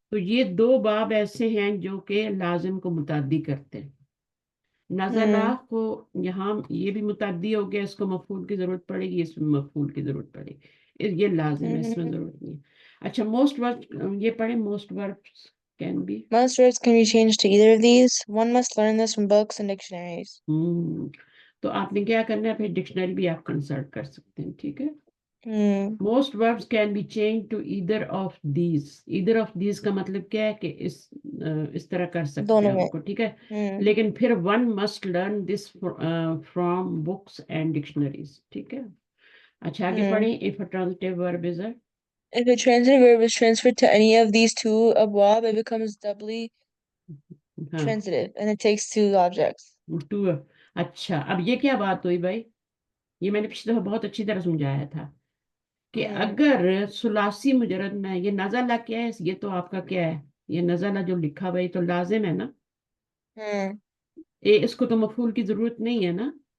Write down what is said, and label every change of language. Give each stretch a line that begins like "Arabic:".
Urdu: تو یہ 2 باب ایسے ہیں جو کہ لازم کو متعدی کرتے ہیں. نزلہ ہوں کو یہاں یہ بھی متعدی ہو گیا، اس کو مفعول کی ضرورت پڑے گی، اس میں مفعول کی ضرورت پڑے گی، یہ لازم ہے، اس میں ہوں ضرورت نہیں ہے. اچھا موسٹ ورب یہ پڑھیں،
English: Most verbs can be. Most words can be changed to either of these. One must learn this from books and dictionaries.
Urdu: تو آپ نے کیا کرنا ہے؟ پھر ڈکشنری بھی آپ کنسلٹ کر سکتے ہیں، ٹھیک ہے. ہوں
English: Most verbs can be changed to either of these. either of these
Urdu: کا مطلب کیا ہے کہ اس طرح کر سکتے ہیں دونوں ان میں کو، ٹھیک ہے. ہوں لیکن پھر
English: one must learn this from books and dictionaries،
Urdu: ٹھیک ہے. اچھا آگے ہوں پڑھیں.
English: if a transitive verb is a If a transitive verb is transferred to any of these two abwab, it becomes doubly ہاں transitive and it takes two objects.
Urdu: to اچھا اب یہ کیا بات ہوئی بھائی؟ یہ میں نے پچھلے دفعہ بہت اچھی طرح سمجھایا تھا کہ ہوں اگر ثلاثی مجرد میں یہ نزلہ کیا ہے، یہ تو آپ کا کیا ہے، یہ نزلہ جو لکھا ہوا یہ تو لازم ہے نا، ہوں اس کو تو مفعول کی ضرورت نہیں ہے نا.